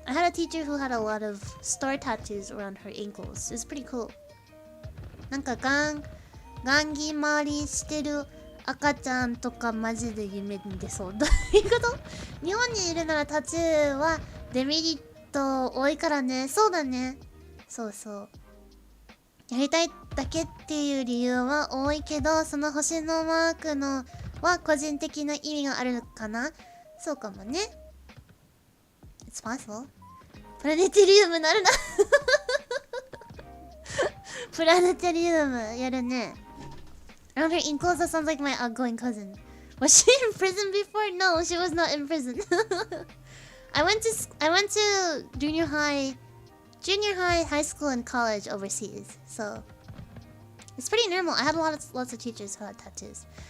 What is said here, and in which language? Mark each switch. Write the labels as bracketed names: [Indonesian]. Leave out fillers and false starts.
[English] I had a teacher who had a lot of star tattoos around her ankles. It was pretty cool. [Japanese] なんかガンギ回りしてる赤ちゃんとかマジで夢に出そう。どういうこと？日本にいるならタトゥーはデメリット多いからね。そうだね。そうそう。やりたいだけっていう理由は多いけど、その星のマークのは個人的な意味があるかな。そうかもね。 [English] It's possible. [Japanese] プラネタリウムなるな。プラネタリウムやるね。 [English] Around her ankles, that sounds like my outgoing cousin. Was she in prison before? No, she was not in prison. I went to junior high, high school, and college overseas. So it's pretty normal. I had lots of teachers who had tattoos.